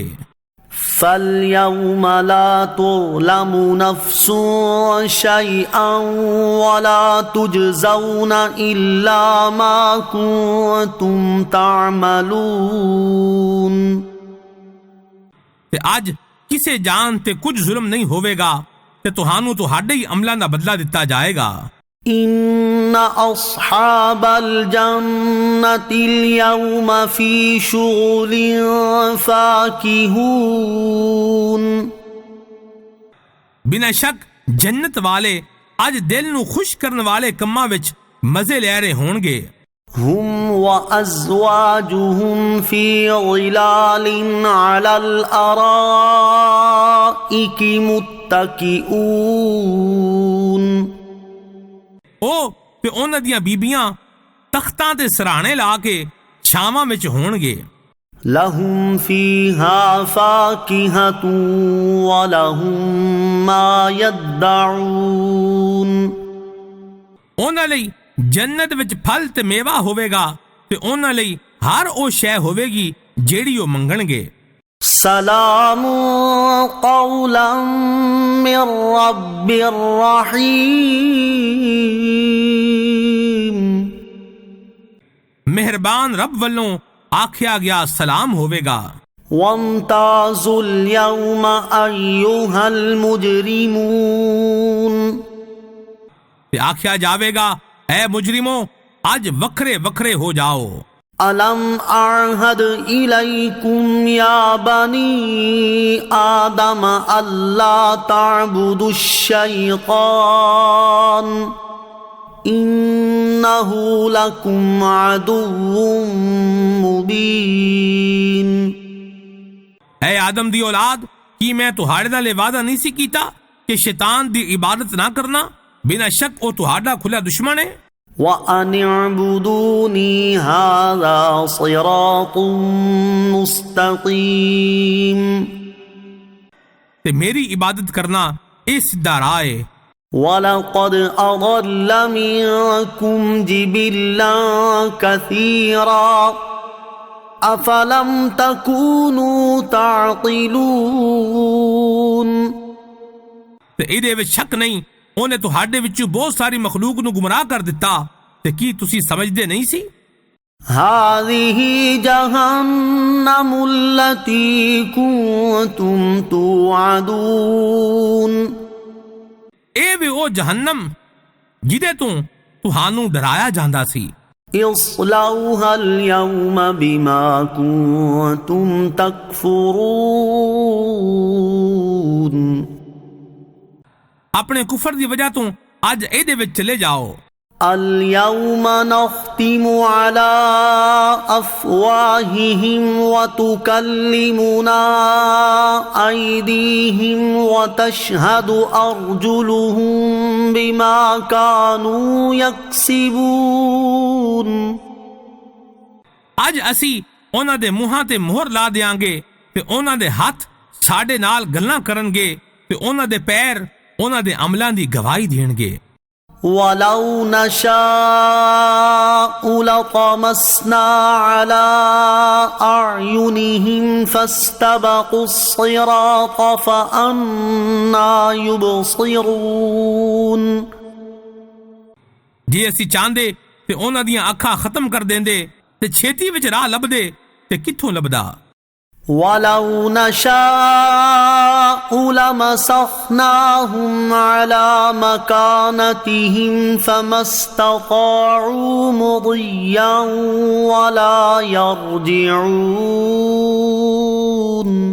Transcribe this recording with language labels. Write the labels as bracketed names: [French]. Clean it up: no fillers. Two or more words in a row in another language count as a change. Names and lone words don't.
[Arabic] فَالْيَوْمَ لَا تُظْلَمُ نَفْسٌ شَيْئًا وَلَا تُجْزَوْنَ إِلَّا مَا كُنتُمْ تَعْمَلُونَ [Punjabi] ਤੇ ਅੱਜ ਕਿਸੇ ਜਾਨ ਤੇ ਕੁਝ ਜ਼ੁਲਮ ਨਹੀਂ ਹੋਵੇਗਾ ਤੇ ਤੁਹਾਨੂੰ ਤੁਹਾਡੇ ਹੀ ਅਮਲਾਂ ਦਾ ਬਦਲਾ ਦਿੱਤਾ ਜਾਏਗਾ [Arabic] إِنَّ أَصْحَابَ الْجَنَّةِ الْيَوْمَ فِي شُغُلٍ فَاكِهُونَ [Punjabi] ਬਿਨਾਂ ਸ਼ੱਕ ਜੰਨਤ ਵਾਲੇ ਅੱਜ ਦਿਲ ਨੂੰ ਖੁਸ਼ ਕਰਨ ਵਾਲੇ ਕੰਮਾਂ ਵਿੱਚ ਮਜ਼ੇ ਲੈ ਰਹੇ ਹੋਣਗੇ [Arabic] هم وأزواجهم في ظلال على الأرائك متكئون [Punjabi] ਉਹ ਤੇ ਉਹਨਾਂ ਦੀਆਂ ਬੀਬੀਆਂ ਤਖਤਾਂ ਤੇ ਸਰਾਣੇ ਲਾ ਕੇ ਛਾਵਾਂ ਵਿੱਚ ਹੋਣਗੇ [Arabic] لهم فيها فاكهة ولهم ما يدعون [Punjabi] ਉਹਨਾਂ ਲਈ ਜੰਨਤ ਵਿੱਚ ਫਲ ਤੇ ਮੇਵਾ ਹੋਵੇਗਾ ਤੇ ਉਹਨਾਂ ਲਈ ਹਰ ਉਹ ਸ਼ੈ ਹੋਵੇਗੀ ਜਿਹੜੀ ਉਹ ਮੰਗਣਗੇ [Arabic] سلام قولا من رب رحيم [Punjabi] ਮਿਹਰਬਾਨ ਰੱਬ ਵੱਲੋਂ ਆਖਿਆ ਗਿਆ ਸਲਾਮ ਹੋਵੇਗਾ [Arabic] وامتازوا اليوم أيها المجرمون [Punjabi] ਤੇ ਆਖਿਆ ਜਾਵੇਗਾ ਐ ਮੁਜਰਿਮੋ ਅੱਜ ਵੱਖਰੇ ਵੱਖਰੇ ਹੋ ਜਾਓ [Arabic] ألم أعهد إليكم يا بني آدم ألا تعبدوا الشيطان إنه لكم عدو مبين [Punjabi] ਐ ਆਦਮ ਦੀ ਔਲਾਦ ਕੀ ਮੈਂ ਤੁਹਾਡੇ ਨਾਲ ਇਹ ਵਾਅਦਾ ਨਹੀਂ ਸੀ ਕੀਤਾ ਕਿ ਸ਼ੈਤਾਨ ਦੀ ਇਬਾਦਤ ਨਾ ਕਰਨਾ ਬਿਨਾਂ ਸ਼ੱਕ ਉਹ ਤੁਹਾਡਾ ਖੁੱਲਾ ਦੁਸ਼ਮਣ ਹੈ [Arabic] وَأَنِ اعْبُدُونِي هَذَا صِرَاطٌ مُسْتَقِيمٌ [Punjabi] ਤੇ ਮੇਰੀ ਇਬਾਦਤ ਕਰਨਾ ਇਹ ਸਿੱਧਾ ਰਾਹ ਹੈ [Arabic] وَلَقَدْ أَضَلَّ مِنكُمْ جِبِلًّا كَثِيرًا أَفَلَمْ تَكُونُوا تَعْقِلُونَ [Punjabi] ਤੇ ਇਹਦੇ ਵਿੱਚ ਸ਼ੱਕ ਨਹੀਂ ਉਹਨੇ ਤੁਹਾਡੇ ਵਿੱਚੋਂ ਬਹੁਤ ਸਾਰੀ ਮਖਲੂਕ ਨੂੰ ਗੁੰਮਰਾਹ ਕਰ ਦਿੱਤਾ ਤੇ ਕੀ ਤੁਸੀਂ ਸਮਝਦੇ ਨਹੀਂ ਸੀ [Arabic] هذه جهنم التي كنتم توعدون [Punjabi] ਇਹ ਵੀ ਉਹ ਜਹੰਨਮ ਜਿਹਦੇ ਤੋਂ ਤੁਹਾਨੂੰ ਡਰਾਇਆ ਜਾਂਦਾ ਸੀ। [Arabic] اصلوها اليوم بما كنتم تكفرون [Punjabi] ਆਪਣੇ ਕੁਫਰ ਦੀ ਵਜ੍ਹਾ ਤੋਂ ਅੱਜ ਇਹਦੇ ਵਿੱਚ ਚਲੇ ਜਾਓ। [Arabic] اليوم نختم على أفواههم وتكلمنا أيديهم وتشهد أرجلهم بما كانوا يكسبون [Punjabi] ਅੱਜ ਅਸੀਂ ਉਹਨਾਂ ਦੇ ਮੂੰਹਾਂ ਤੇ ਮੋਹਰ ਲਾ ਦਿਆਂਗੇ ਤੇ ਉਹਨਾਂ ਦੇ ਹੱਥ ਸਾਡੇ ਨਾਲ ਗੱਲਾਂ ਕਰਨਗੇ ਤੇ ਉਹਨਾਂ ਦੇ ਪੈਰ ਉਹਨਾਂ ਦੇ ਅਮਲਾਂ ਦੀ ਗਵਾਹੀ ਦੇਣਗੇ। [Arabic] وَلَوْ نَشَاءُ لَطَمَسْنَا عَلَى أَعْيُنِهِمْ فَاسْتَبَقُوا الصِّرَاطَ فَأَنَّى يُبْصِرُونَ [Punjabi] ਜੇ ਅਸੀਂ ਚਾਹੁੰਦੇ ਤੇ ਉਹਨਾਂ ਦੀਆਂ ਅੱਖਾਂ ਖਤਮ ਕਰ ਦਿੰਦੇ ਤੇ ਛੇਤੀ ਵਿੱਚ ਰਾਹ ਲੱਭਦੇ ਤੇ ਕਿੱਥੋਂ ਲੱਭਦਾ। [Arabic] وَلَوْ نَشَاءُ لَمَسَخْنَاهُمْ عَلَى مَكَانَتِهِمْ فَمَا اسْتَطَاعُوا مُضِيًّا وَلَا يَرْجِعُونَ